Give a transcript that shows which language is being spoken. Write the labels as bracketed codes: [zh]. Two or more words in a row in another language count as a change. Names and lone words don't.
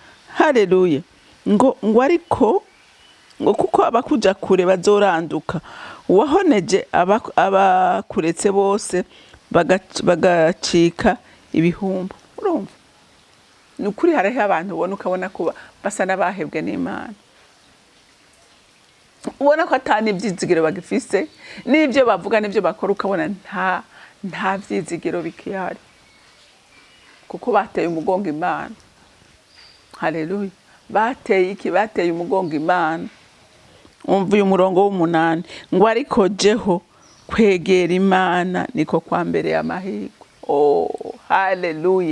[rn] Ngo ariko ngo kuko abakuja kure bazoranduka, uwahoneje abakuretse bose bagacika ibihumbi. Urumva? Nukuri hariho abantu ubona ukabona kuba basa n'abahebwe n'Imana, ubona ko atani ibyizigiro bagifise, n'ibyo bavuga n'ibyo bakora ukabona nta byizigiro bikihari, kuko bateye umugongo Imana. Haleluya. Bateye umugongo Imana. Umva uyu murongo w'8 ngo ariko jeho kwegera Imana niko kwambereye amahirwe. Oh, haleluya.